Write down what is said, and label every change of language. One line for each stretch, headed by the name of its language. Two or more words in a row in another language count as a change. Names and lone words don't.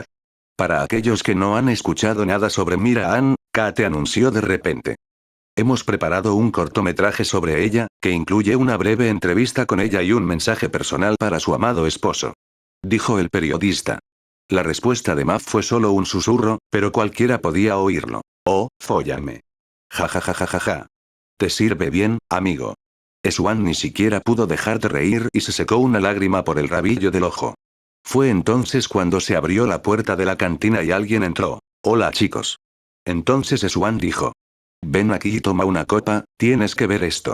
Spanish: Para aquellos que no han escuchado nada sobre Mira Ann, Kate anunció de repente. Hemos preparado un cortometraje sobre ella, que incluye una breve entrevista con ella y un mensaje personal para su amado esposo. Dijo el periodista. La respuesta de Matt fue solo un susurro, pero cualquiera podía oírlo. Oh, fóllame. Ja ja ja ja ja ja. ¿Te sirve bien, amigo? Swan ni siquiera pudo dejar de reír y se secó una lágrima por el rabillo del ojo. Fue entonces cuando se abrió la puerta de la cantina y alguien entró. Hola chicos. Entonces Swan dijo. Ven aquí y toma una copa, tienes que ver esto.